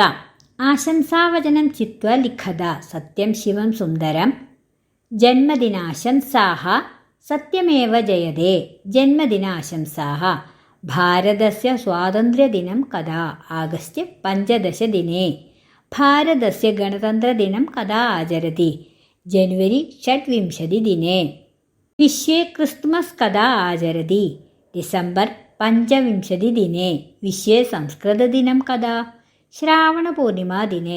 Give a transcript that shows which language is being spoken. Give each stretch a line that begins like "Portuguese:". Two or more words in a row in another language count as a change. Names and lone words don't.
Sanskrit: ആശംസാവചനം ചിത്വാ ലിഖത. സത്യം ശിവം സുന്ദരം. ജന്മദിനാശംസാഃ. സത്യമേവ ജയതേ. ജന്മദിനാശംസാഃ. ഭാരതസ്യ സ്വാതന്ത്ര്യദിനം കदा? ആഗസ്റ്റ് 15 ദിനേ. भारतस्य गणतन्त्रदिनं कदा आचरति? जनवरी 26 दिने। विश्वे क्रिस्मस् कदा आचरति? डिसेम्बर् 25 दिने। विश्वे संस्कृतदिनं कदा? श्रावणपूर्णिमा दिने।